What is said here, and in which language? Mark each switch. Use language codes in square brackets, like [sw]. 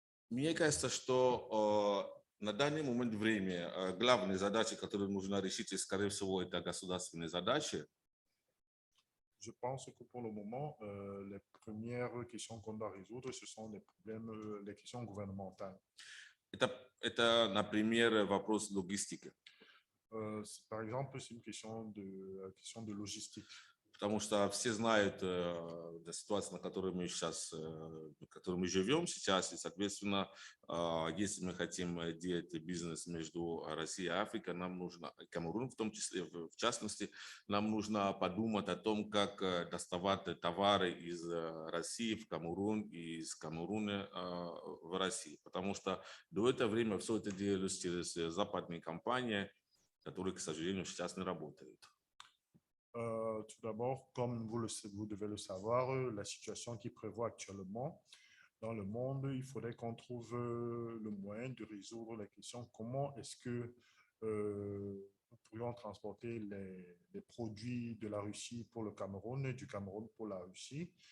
[ru] Мне кажется, что на данный момент времени главные задачи, которые нужно решить, и, скорее всего, это государственные задачи. [fr] Je pense que pour le moment, les premières questions qu'on doit résoudre, ce sont les problèmes, les questions gouvernementales. [ru] Это, например, вопрос логистики. [fr] Par exemple, c'est une question de logistique. [ru] Потому что все знают ситуацию, на которой мы сейчас, в которой мы живем сейчас, и, соответственно, если мы хотим делать бизнес между Россией и Африкой, нам нужно, Камерун в том числе, в частности, нам нужно подумать о том, как доставать товары из России в Камерун и из Камеруна в Россию. Потому что до этого времени все это делалось через западные компании, которые, к сожалению, сейчас не работают. [fr] Tout d'abord, comme vous devez le savoir, la situation qui prévaut actuellement dans le monde, il faudrait qu'on trouve le moyen de résoudre la question comment est-ce que nous pourrions transporter les produits de la Russie pour le Cameroun, du Cameroun pour la Russie.